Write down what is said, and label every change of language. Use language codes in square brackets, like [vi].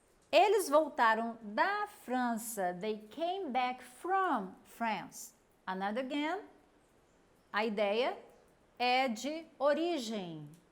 [pt] Eles voltaram da França. [en] They came back from France. Another again. [pt] A ideia é de origem.